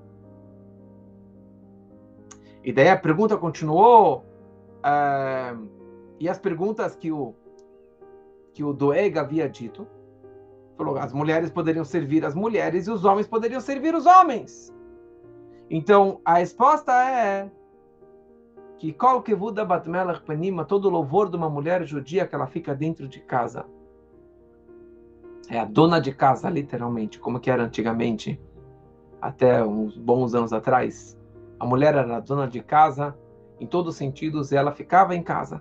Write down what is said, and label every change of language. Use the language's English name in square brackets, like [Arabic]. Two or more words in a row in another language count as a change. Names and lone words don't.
[Portuguese] E daí a pergunta continuou, e as perguntas que o Doeg havia dito, falou, as mulheres poderiam servir as mulheres e os homens poderiam servir os homens. Então, a resposta é que [Hebrew] כל כבודה בת מלך פנימה, [Portuguese] todo louvor de uma mulher judia que ela fica dentro de casa. É a dona de casa, literalmente, como que era antigamente, até uns bons anos atrás. A mulher era a dona de casa, em todos os sentidos, e ela ficava em casa.